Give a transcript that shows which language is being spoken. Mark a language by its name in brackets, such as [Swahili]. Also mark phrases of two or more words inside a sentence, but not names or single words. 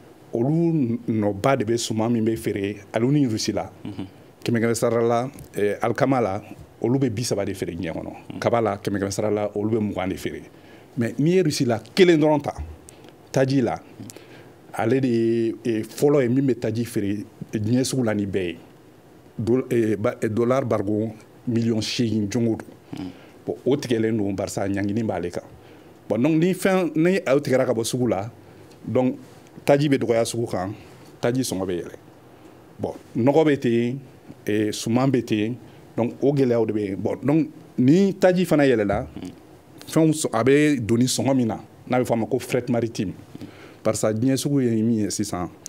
[Bambara] olu nɔba de bɛ suman min bɛ feere ale ni Rusi la 100 sara la alikama la olu bɛ 30 de feere diɲɛ kɔnɔ kaba la 100 sara la olu bɛ 20 de feere mais n'i ye Rusi la kelen dɔrɔn ta taji la ale de ye fɔlɔ ye min bɛ taji feere diɲɛ sugu la ni bɛɛ ye dollar bargo million 8 jongo bon o tigɛlen don barisa ɲangini b'ale kan bon donc ni aw tigɛra ka bɔ sugu la donc taji bɛ dɔgɔya sugu kan taji sɔngɔ bɛ yɛlɛ bon nɔgɔ bɛ ten suman bɛ ten donc o gɛlɛyaw de bɛ yen bon donc ni taji fana yɛlɛla fɛnw a bɛ don ni sɔngɔ min na n'a bɛ fɔ a ma ko [French] fret maritime [Bambara] barisa diɲɛ sugu ye min ye sisan